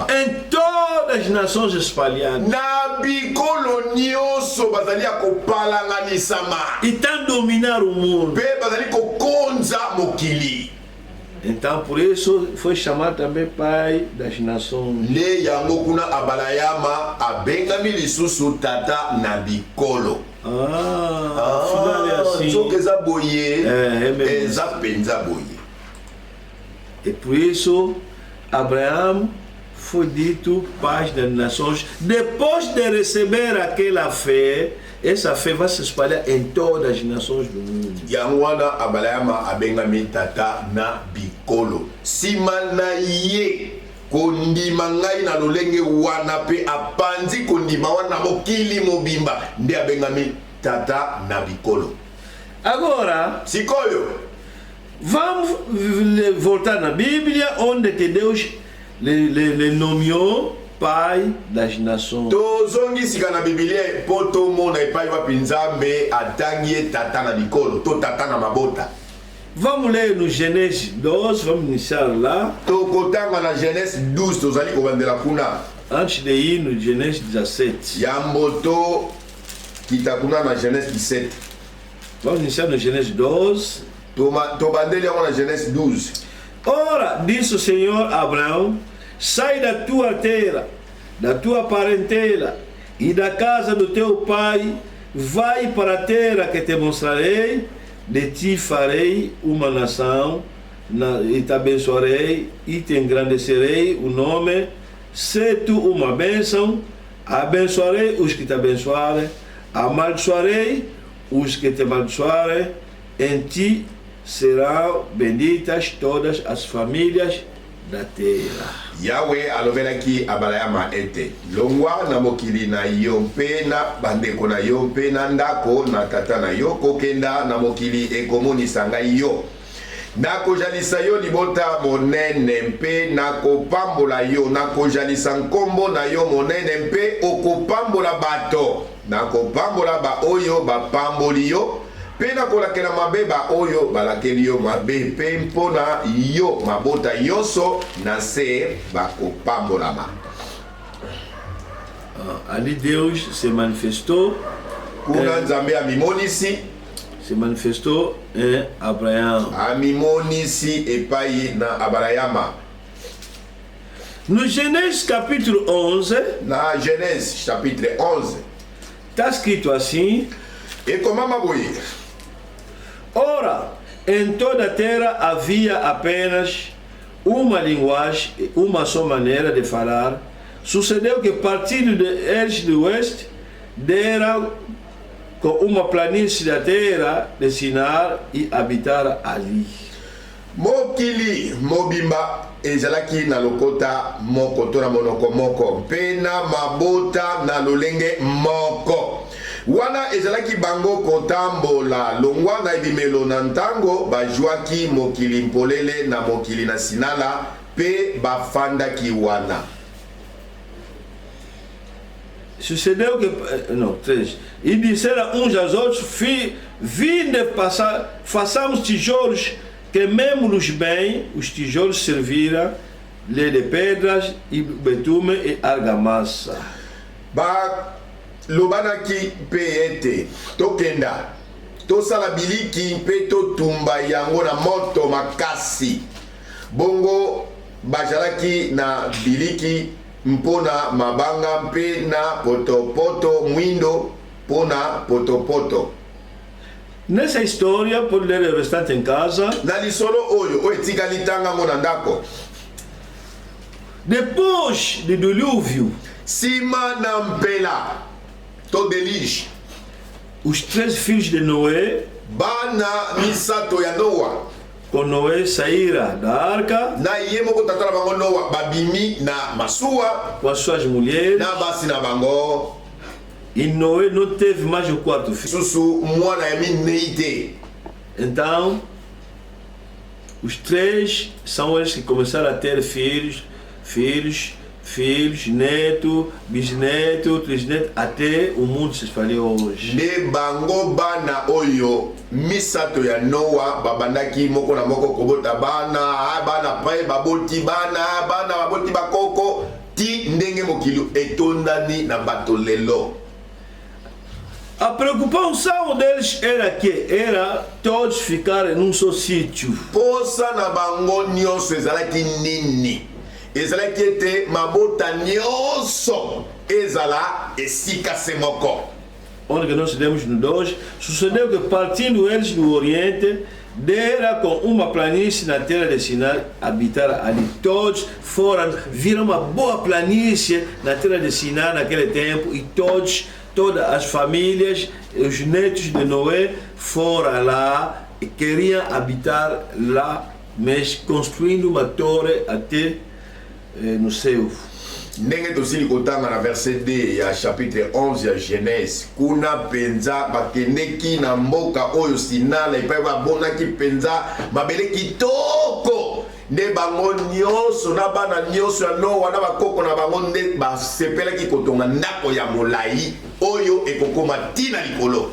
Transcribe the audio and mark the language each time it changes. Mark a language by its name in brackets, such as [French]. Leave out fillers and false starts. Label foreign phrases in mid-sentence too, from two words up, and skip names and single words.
[Portuguese] Em todas as nações espalhadas. [Lingala] Na bikolo nyonso bazali ya kopalanganisama. [Portuguese] E está a dominar o mundo. [Lingala] Pe bazali kokonza mokili. [Portuguese] Então, por isso, foi chamado também pai das nações. [Lingala] Le yango kuna Abraham abengami lisusu tata na bikolo. [Portuguese] Afinal é assim. [Lingala] Soki eza boye, [Portuguese] mesmo. [Lingala] eza penza boye. [Portuguese] E por isso, Abraão foi dito pai das nações. Depois de receber aquela fé, essa fé vai se espalhar em todas as nações do mundo. [Lingala] Yango wana Abraham abengami tata na bikolo. Sima na ye kondima ngai na lolenge wana pe apanzi kondima wana mokili mobimba nde abengami tata na bikolo. [Portuguese] Agora, [Lingala] Sikoyo, [Portuguese] vamos voltar na Bíblia, onde que Deus le nomeou pai das nações. [Lingala] tozongi sika na Biblia po tomona epai wapi Nzambe atangi ye tata na bikolo to tata na mabota. [Portuguese] Vamos ler no Gênesis 12, vamos iniciar lá, [Lingala] Tokotanga na Genèse 12 tozali kobandela kuna. [Portuguese] antes de ir no Gênesis 17. [Lingala] Yambo to kita kuna na Genèse 17. [Portuguese] Vamos iniciar no Gênesis 12. [Lingala] Tobandeli yango na Genèse 12. [Portuguese] Ora, disse o Senhor a Abraão: sai da tua terra, da tua parentela e da casa do teu pai, vai para a terra que te mostrarei, de ti farei uma nação, e te abençoarei e te engrandecerei o nome, se tu uma bênção, abençoarei os que te abençoarem, amaldiçoarei os que te amaldiçoarem, em ti serão benditas todas as famílias da terra. [Lingala] Yahweh alobelaki Abraham ete longwa na mokili na yo mpe na bandeko na yo mpe na ndako na tata na yo kokenda na mokili ekomonisa ngai yo. Nakojalisa yo libota monene mpe nakopambola yo, nakojalisa nkombo na yo monene mpe okopambola bato, nakopambola ba oyo bapamboli yo mpe nakolakela mabe ba oyo balakeli yo mabe mpe mpona yo mabota nyonso na se bakopambolama. [Portuguese] Ali Deus se manifestou, [Lingala] Kuna Nzambe amimonisi, [Portuguese] se manifestou em Abraão. [Lingala] Amimonisi epai na Abrahama. [Portuguese] No Gênesis capítulo 11, [Lingala] Na Genèse chapitre 11. [Portuguese] está escrito assim: [Lingala] Ekomama boye. [Portuguese] ora, em toda a terra havia apenas uma linguagem, uma só maneira de falar. Sucedeu que partindo de eles do oeste, deram com uma planície da terra de Sinar e habitaram ali. [Lingala] Mokili mobimba ezalaki na lokota moko to na monoko moko mpe na mabota na lolenge moko. Wana ezalaki bango kotambola longwa na ebimelo na ntango bajwaki mokili mpolele na mokili na Sinala mpe bafandaki wana. [Portuguese] Sucedeu que, não, 3. E disseram uns aos outros: vinde passar, façamos tijolos, queimemos-los bem. Os tijolos serviram lhe de pedras e betume e argamassa. [Lingala] Ba lobanaki mpe ete tokenda tosala biliki mpe totumba yango na moto makasi, bongo bazalaki na biliki mpona mabanga mpe na potopoto mwindo pona potopoto. [Portuguese] Nessa história, pode ler o restante em casa. [Lingala] Na lisolo oyo etikali tanga mo na ndako. [Portuguese] Depois do dilúvio, [Lingala] sima na mpela to delige, [Portuguese] os 3 filhos de Noé, [Lingala] bana misato ya Noa, [Portuguese] com Noé saíra da arca, [Lingala] na ye moko tatala bango Noa babimi na masuwa [Portuguese] com as suas mulheres, [Lingala] na basi na bango. [Portuguese] e Noé não teve mais o 4º filho. [Lingala] Susu mwana ya mineite. [Portuguese] Então, os 3 são eles que começaram a ter filhos, neto, bisneto, trisneto, até o mundo se espalhou hoje. [Lingala] De bango bana oyo misato ya Noa babandaki moko na moko kobota bana pai baboti bana baboti bakoko ti ndenge mokilo etondani na bato lelo. [Portuguese] A preocupação deles era todos ficarem num só sítio. [Lingala] Posa na bango nyonso ezalaki nini? Ezalaki ete mabota nyonso ezala esika semoko. [Portuguese] Onde que nós temos no 2, sucedeu que partindo eles do Oriente, deram com uma planície na terra de Sinai, habitaram ali. Todos viram uma boa planície na terra de Sinai naquele tempo, e todas as famílias, os netos de Noé foram lá e queriam habitar lá, mas construindo uma torre até no céu. [Lingala] Ndenge tosili kotanga na verset 2 ya chapitre 11 ya Genèse, kuna penza bakendeki na mboka oyo Sinai epai babonaki penza mabele kitoko. Nde bango nyonso na bana nyonso ya Noa na bakoko na bango nde basepelaki kotonga ndako ya molai oyo ekokoma tina likolo.